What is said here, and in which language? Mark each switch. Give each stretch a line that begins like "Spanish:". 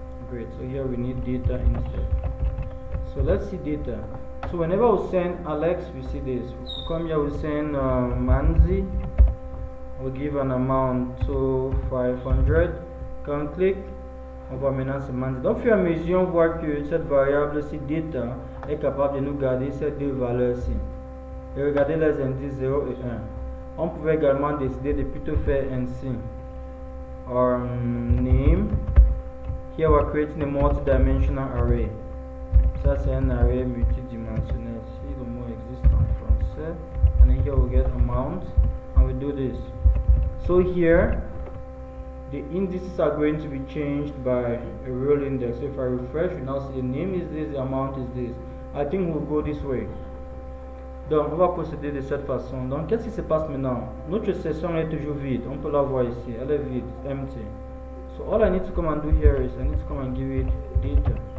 English: Great, so here we need data instead. So let's see data. So whenever we send Alex, we see this. We come here, we send Manzi, we'll give an amount to 500. Can click,
French: on va maintenant se Manzi. Donc, au fur et à mesure, on voit que cette variable-ci, data, est capable de nous garder ces deux valeurs-ci. Et regardez les indices 0 et 1. On pouvait également décider de plutôt faire ainsi.
English: Name. Here we're creating a multi-dimensional array.
French: Ça c'est un array multidimensionnel. Si le mot existe en français.
English: And then here we get amount. And we do this. So here, the indices are going to be changed by a real index. So if I refresh, we now see the name is this, the amount is this. I think we'll go this way.
French: Donc, on va procéder de cette façon. Donc, qu'est-ce qui se passe maintenant? Notre session est toujours vide. On peut la voir ici. Elle est vide, empty.
English: So, all I need to come and do here is I need to come and give it data.